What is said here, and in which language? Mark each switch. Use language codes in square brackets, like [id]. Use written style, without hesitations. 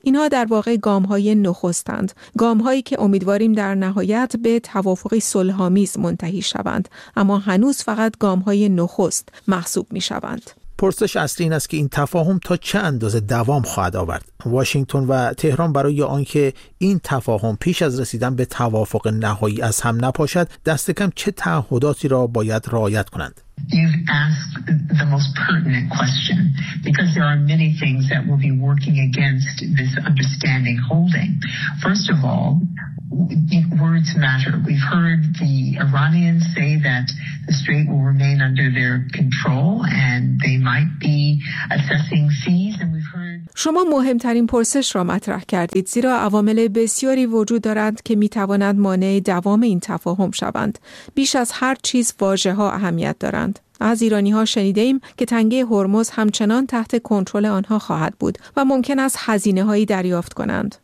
[fa] اینها در واقع گام‌های نخستند، گام‌هایی که امیدواریم در نهایت به توافقی صلح‌آمیز منتهی شوند، اما هنوز فقط گام‌های نخست محسوب می‌شوند. پرسش اصلی این است که این تفاهم تا چه اندازه دوام خواهد آورد. واشنگتن و تهران برای آنکه این تفاهم پیش از رسیدن به توافق نهایی از هم نپاشد، دست کم چه تعهداتی را باید رعایت کنند؟ [en] You've asked the most pertinent question because there are many things that will be working against this understanding holding. First of all, words matter. We've heard the Iranians say that the strait will remain under their control and they might be assessing fees, and we've heard [fa] شما مهمترین پرسش را مطرح کردید، زیرا عوامل بسیاری وجود دارند که می توانند مانع دوام این تفاهم شوند. بیش از هر چیز واژه ها اهمیت دارند. از ایرانی ها شنیده ایم که تنگه هرمز همچنان تحت کنترل آنها خواهد بود و ممکن است هزینه هایی دریافت کنند.